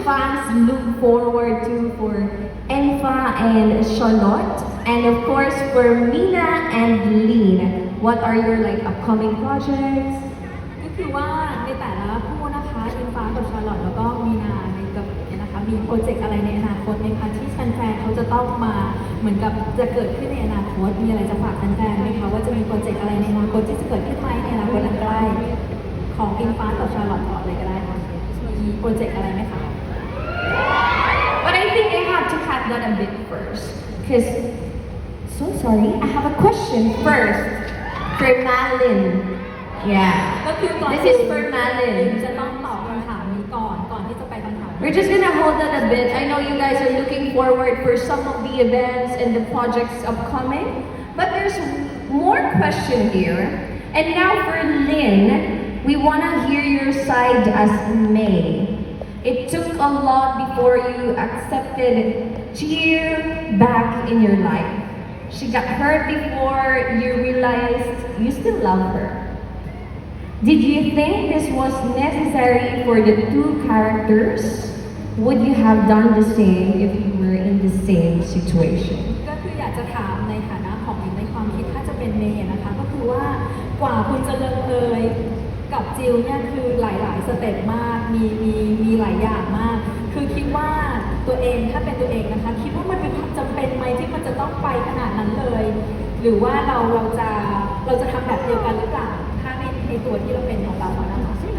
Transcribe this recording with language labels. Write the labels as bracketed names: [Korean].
[English] fans look forward to for Enfa and Charlotte? And of course, for Mina and Lynn, what are your like upcoming projects? [Thai] ก็คือว่าในแต่ละคู่นะคะอิงฟ้ากับชาร์ลอตแล้วก็มีนาในกับนะคะมีโปรเจกต์อะไรในอนาคตไหมคะที่แฟนๆเขาจะต้องมาเหมือนกับจะเกิดขึ้นในอนาคตมีอะไรจะฝากแฟนๆไหมคะว่าจะมีโปรเจกต์อะไรในอนาคตที่จะเกิดขึ้นไหมในอนาคตอันใกล้ของอิงฟ้ากับชาร์ลอตก่อนเลยก็ได้ค่ะมีโปรเจกต์อะไรไหมคะ [English] But I think I have to cut that a bit first. Because, so sorry, I have a question first for Malin. Yeah. [Thai] ก็คือก่อน [English] This is for Malin. [Thai] จะต้องตอบคำถามนี้ก่อนที่จะไปคำถาม [English] We're just gonna hold that a bit. I know you guys are looking forward for some of the events and the projects upcoming, but there's more question here. And now for Lynn, we wanna hear your side as May. It took a lot before you accepted Cheer back in your life. She got hurt before you realized you still love her. Did you think this was necessary for the two characters? Would you have done the same if you were in the same situation? [Thai] ก็คืออยากจะถามในฐานะของในความคิดถ้าจะเป็นเมย์นะคะก็คือว่ากว่าคุณจะลงเอยกับจิลเนี่ยคือหลายๆสเต็ปมากมีหลายอย่างมาก คือคิดว่าตัวเองถ้าเป็นตัวเองนะคะคิดว่ามันมีความจำเป็นไหมที่มันจะต้องไปขนาดนั้นเลย หรือว่าเราจะทำแบบเดียวกันหรือเปล่าถ้าในตัวที่เราเป็นของเราอะนะคะ